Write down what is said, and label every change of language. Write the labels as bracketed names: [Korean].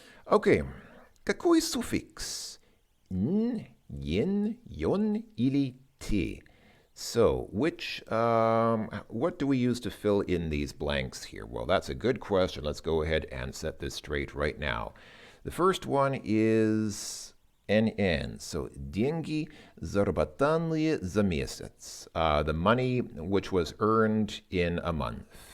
[Russian] Okay. Какой суффикс? Н, yin, yon, или te? [English] So, what do we use to fill in these blanks here? Well, that's a good question. Let's go ahead and set this straight right now. The first one is NN. [Russian] So, деньги, заработанные за месяц. [English] The money which was earned in a month.